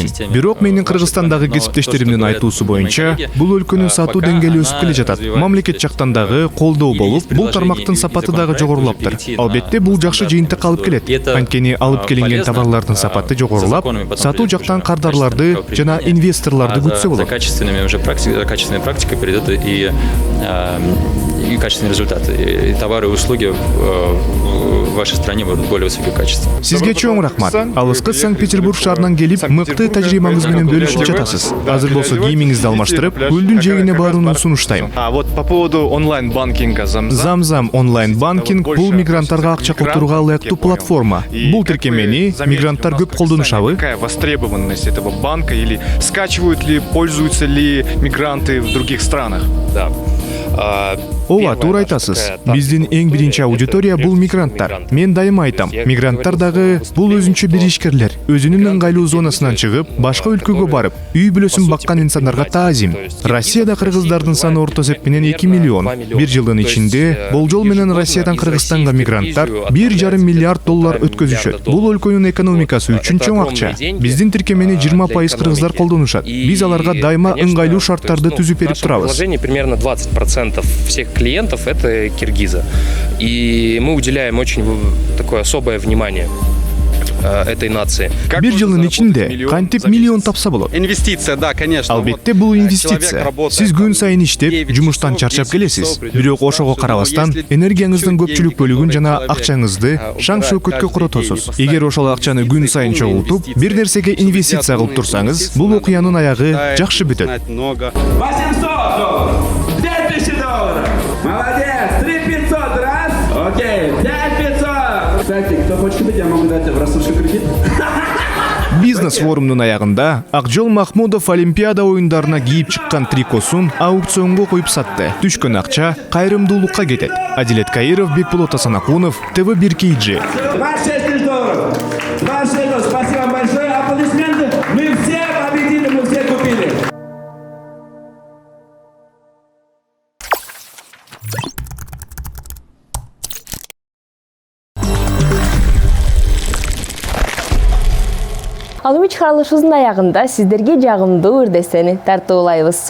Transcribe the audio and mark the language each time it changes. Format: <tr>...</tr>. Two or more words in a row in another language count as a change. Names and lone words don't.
<ky>Бирок менин Кыргызстандагы кесиптештеримдин айтуусу боюнча, бул өлкөнүн сатуу деңгээли өсүп келе жатат. Мамлекет жактан дагы колдоо болуп, бул тармактын сапаты дагы жогорулаптыр. Албетте, бул жакшы жыйынтык алып келет. Анткени алып келинген товарлардын сапаты жогорулап, сатуу жактан кардарларды жана инвесторлорду күтсө болот.</ky> <ru>Качественная практика перейдет и качественный результат. И товары и услуги в вашей стране будут более высокого качества.</ru> <ky>Сизге чоң рахмат. Алыскы Санкт-Петербург шаарынан келип, мыкты тажрыйбаңыз менен бөлүшүп жатасыз. Азыр болсо кийимиңизди алмаштырып, көлдүн жээгине барууну сунуштайм.</ky> <ru>А вот по поводу онлайн-банкинга</ru> <ky>Замзам онлайн-банкинг бул мигранттарга акча колтурууга ылайыктуу платформа. Бул тиркемени мигранттар көп колдонушабы?</ky> <ru>Какая востребованность этого банка или скачивают ли, пользуются ли мигранты в других странах? Да.</ru> <ky>Ооба, туура айтасыз. Биздин эң биринчи аудитория бул мигранттар. Мен дайыма айтам, мигранттар дагы бул өзүнчө бир ишкерлер. Өзүнүн ыңгайлуу зонасынан чыгып, башка өлкөгө барып, үй бүлөсүн баккан инсандарга таазим. Россияда кыргыздардын саны орто эсеп менен 2 миллион. Бир жылдын ичинде болжол менен Россиядан Кыргызстанга мигранттар 1,5 миллиард доллар өткөзүшөт. Бул өлкөнүн экономикасы үчүн чоң акча. Биздин тиркемени 20% кыргыздар колдонушат. Биз аларга дайыма ыңгайлуу шарттарды түзүп берип турабыз.</ky> <ru>Примерно 20% всех клиентов это киргизы. И мы уделяем очень такое особое внимание этой нации.</ru> <ky>Бир жылдын ичинде кантип миллион тапса болот?</ky> <ru>Инвестиция, да, конечно.</ru> <ky>Албетте бул инвестиция. Сиз күн сайын иштеп, жумуштан чарчап келесиз. Бирок ошого карабастан, энергияңыздын көпчүлүк бөлүгүн жана акчаңызды шаң шөкөткө коротосуз. Эгер ошол акчаны күн сайын чогултуп, бир нерсеге инвестиция кылып турсаңыз, бул окуянын аягы жакшы бүтөт.</ky> <ru>800 $2000. Молодец! 3500 раз. Окей, 5500. Кстати, кто хочет купить, я могу дать в рассрочку кредит.</ru> <ky>Бизнес форумунун аягында Акжол Махмудов Олимпиада оюндарына кийип чыккан трикосун аукционго коюп сатты. Түшкөн акча кайрымдуулукка кетет. Адилет Каиров, Бекболот Асанакунов, ТВ1 KG.</ky> <ru>26 долларов. 26 долларов. Спасибо вам большое. Аплодисменты. Мы все победили, мы все купили.</ru> <ky>Алымы чыгарылышыбыздын аягында сиздерге жагымдуу үрдестени тартуулайбыз.</ky>